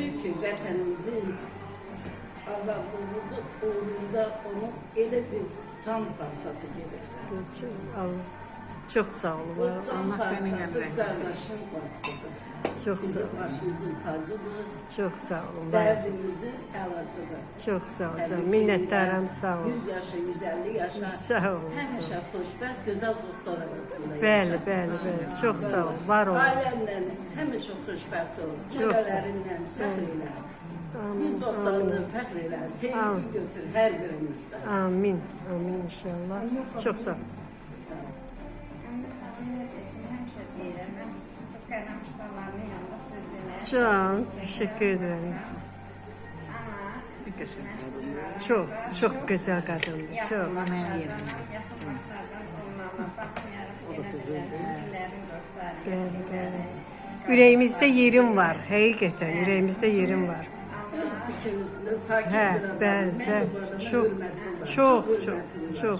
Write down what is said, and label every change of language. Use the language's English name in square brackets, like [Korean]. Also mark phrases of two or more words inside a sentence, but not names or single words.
[Azerbaijani] Çünkü vatanımızın azadlığımızı uğrunda onun elə bir can parçası gelir. [Turkish] Çok sağ olun, var olun. [Azerbaijani] O can Allah parçası [Turkish] benim emrim. kardeşin parçasıdır. Çok [Azerbaijani] Bizim [Turkish] sağ olun. [Azerbaijani] başımızın tacıdır. [Turkish] Çok sağ olun. Var. [Azerbaijani] Derdimizin əlacıdır. [Turkish] Çok sağ olun. [Azerbaijani] Təbrik [Turkish] Minnettarım, [Azerbaijani] edirəm. [Turkish] sağ olun. [Azerbaijani] 100 yaşa, 150 yaşa. Sağ olun. Həmişə xoşbəxt, gözəl dostlar arasında Bəli, yaşa. bəli, bəli. [Turkish] Çok sağ olun. Var olun. [Azerbaijani] Ailənlə həmişə xoşbəxt ol. Çox sağ ol. Nələrinlə fəxr elə. Biz dostlarından fəxr elə. Sevgi götür hər birimizdən. [Turkish] Amin. Amin inşallah. Çok sağ olun. Çok teşekkür ederim. Çok güzel kadın. Çok. [Azerbaijani] Bəli, bəli. Ürəyimizdə yerim var. Həqiqətən ürəyimizdə yerim var. Öz fikrinizdə sakit Hə, bir adam. bəli, Mən bəli. bu adama Çox, hörmətim var. çox, hörmətim çox, var. çox.